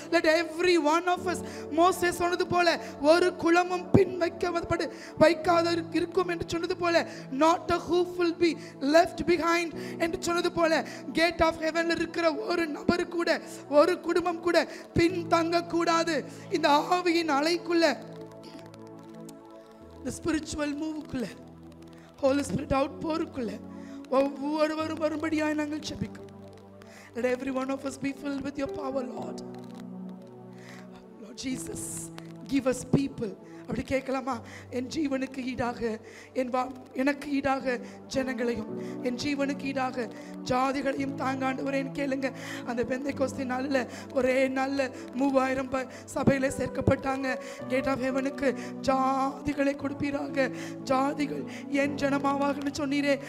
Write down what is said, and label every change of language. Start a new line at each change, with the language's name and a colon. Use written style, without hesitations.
English: Let every one of us,
Tamil: மோசே சொன்னது போல ஒரு குளமும் பின் வைக்காத இருக்கும் என்று சொன்னது போல,
English: not a hoof will be left behind
Tamil: என்று சொன்னது போல, கேட் ஆஃப் ஹெவன்ல இருக்கிற ஒரு நபர் கூட ஒரு குடும்பம் கூட பின் தங்க கூடாது. இந்த ஆவியின் அலைக்குள்ள
English: the spiritual move
Tamil: க்குள்ள
English: Holy Spirit outpour
Tamil: க்குள்ள ஒவ்வொருவரும் வரும்படியாய் நாங்கள் ஜெபிக்கிறோம்.
English: Let every one of us be filled with your power, Lord. Lord Jesus, give us people.
Tamil: அப்படி கேட்கலாமா? என் ஜீவனுக்கு ஈடாக எனக்கு ஈடாக ஜனங்களையும் என் ஜீவனுக்கு ஈடாக ஜாதிகளையும் தாங்க ஆண்டவரேன்னு கேளுங்க. அந்த பெந்தைக்கோஸ்து நாளில் ஒரே நாளில் 3000 சபையில் சேர்க்கப்பட்டாங்க. கேட் ஆஃப் ஹெவனுக்கு ஜாதிகளை கொடுப்பீராக, ஜாதிகள் என் ஜனமாவாகன்னு சொன்னீரே.